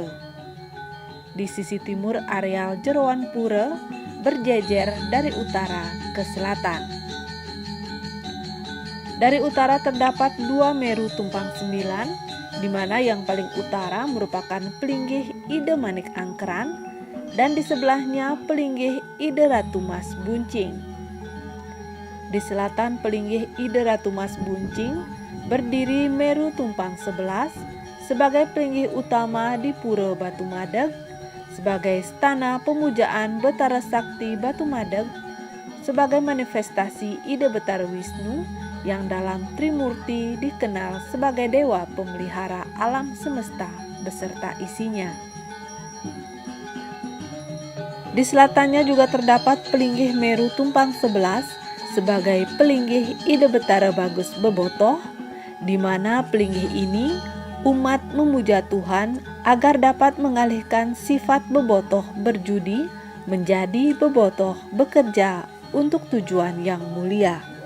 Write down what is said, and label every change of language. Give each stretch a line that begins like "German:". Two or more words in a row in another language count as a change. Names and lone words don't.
Indonesian: Di sisi timur areal jeroan pura berjejer dari utara ke selatan. Dari utara terdapat dua Meru Tumpang 9, di mana yang paling utara merupakan Pelinggih Ide Manik Angkeran dan di sebelahnya Pelinggih Ide Ratu Mas Buncing. Di selatan Pelinggih Ide Ratu Mas Buncing berdiri Meru Tumpang 11 sebagai pelinggih utama di Pura Batu Madeg, sebagai stana pemujaan Betara Sakti Batu Madeg, sebagai manifestasi ide Betara Wisnu yang dalam Trimurti dikenal sebagai dewa pemelihara alam semesta beserta isinya. Di selatannya juga terdapat Pelinggih Meru Tumpang 11 sebagai Pelinggih Ide Betara Bagus Bebotoh, di mana pelinggih ini umat memuja Tuhan agar dapat mengalihkan sifat bebotoh berjudi menjadi bebotoh bekerja untuk tujuan yang mulia.